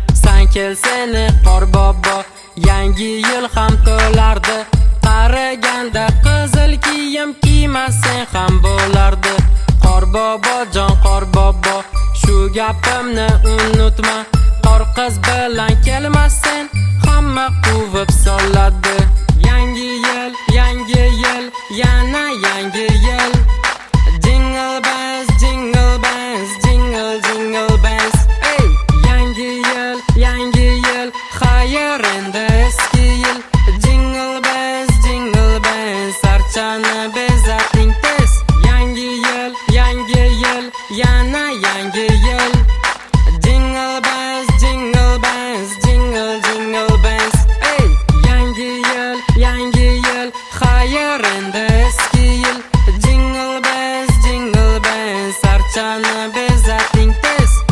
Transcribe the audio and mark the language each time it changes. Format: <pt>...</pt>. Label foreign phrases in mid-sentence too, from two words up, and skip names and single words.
<uz>San kel seni qor bobo, Yangi yil ham to'lardi, qaraganda qizil kiyim kiymasang ham bo'lardi. Qor bobo, jon qor bobo, shu gapimni unutma. Qor qiz bilan kelmasin, hamma quvib soladi. Yangi yil, yangi yil, yana yangi yil.</uz> <en>Jingle bells, jingle bells, jingle, jingle bells. Ey!</en> <uz>Yangi yil, yangi yil, xayr endi eski yil.</uz> <en>Jingle bells, jingle bells,</en> <uz>archani bezating tez. Yangi yil, yangi yil, yana yangi yil.</uz> <en>Jingle bells, jingle bells, jingle, jingle bells. Ey!</en> <uz>Yangi yil, yangi yil, Xayr, endi eski yil.</uz> <en>Jingle bells, jingle bells,</en> <uz>archani bezating tez.</uz>